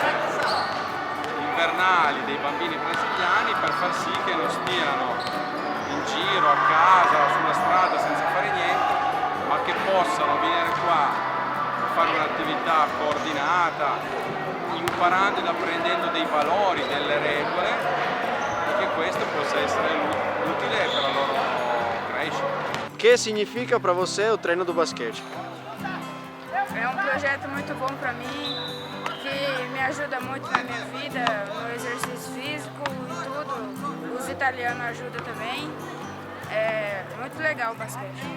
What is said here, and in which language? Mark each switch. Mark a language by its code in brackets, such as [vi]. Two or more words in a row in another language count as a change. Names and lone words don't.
[it] invernali dei bambini brasiliani, per far sì che non stiano in giro a casa, sulla strada senza fare niente, ma che possano venire qua a fare un'attività coordinata, imparando ed apprendendo dei valori, delle regole, e che questo possa essere utile per la loro crescita. Che significa [pt] para você o treino do Bascheci? É um projeto muito bom para mim, que me ajuda muito na minha vida, no exercício físico e tudo. Os italianos ajudam também. É muito legal o basquete.